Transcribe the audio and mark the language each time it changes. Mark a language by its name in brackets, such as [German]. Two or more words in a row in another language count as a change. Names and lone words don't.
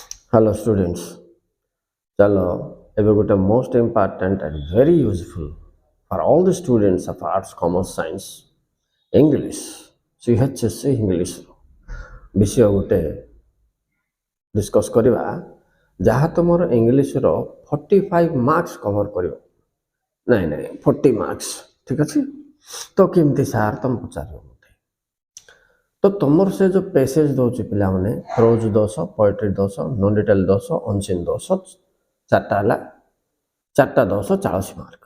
[English] Hello students, chalo [Odia] ଏବେ ଗୋଟେ [English] most important and very useful for all the students of arts, commerce, science, English, CHSC English [Odia] ବିଷୟ ଗୋଟେ ଡିସ୍କସ୍ କରିବା ଯାହା ତୁମର ଇଂଲିଶର 45 ମାର୍କସ୍ କଭର କରିବ। ନାଇଁ 40 ମାର୍କସ୍, ଠିକ୍ ଅଛି। ତ କେମିତି ସାର୍ ତମେ ପଚାରିବ ମୋତେ, ତ ତୁମର ସେ ଯେଉଁ ପେସେଜ ଦେଉଛି ପିଲାମାନେ, ପ୍ରୋଜ୍ 10, ପୋଏଟ୍ରି 10, [English] non detail [Odia] 10, ଅନସିନ୍ 10, ଚାରିଟା ହେଲା, 4ଟା 10, 40 ମାର୍କ।